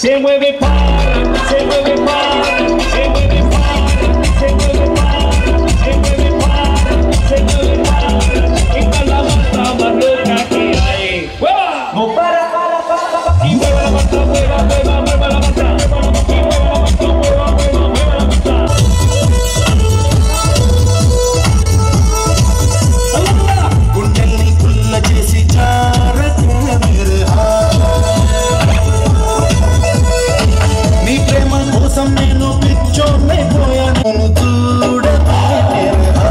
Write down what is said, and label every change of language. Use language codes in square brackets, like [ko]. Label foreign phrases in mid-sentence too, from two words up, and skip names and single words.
[es] mueve para, se mueve para, se mueve para, se mueve para, se mueve para, se mueve para. Esta es la banda más loca que hay. ¡Mueva! No para. Y mueva la banda, mueva la banda. Y mueva la banda, mueva la banda. [te] గుండెల్ని పుల్ల చేసి జారకే మేరే నీ ప్రేమ కోసం నేను పిచ్చోనైపోయాను చూడకే మేరే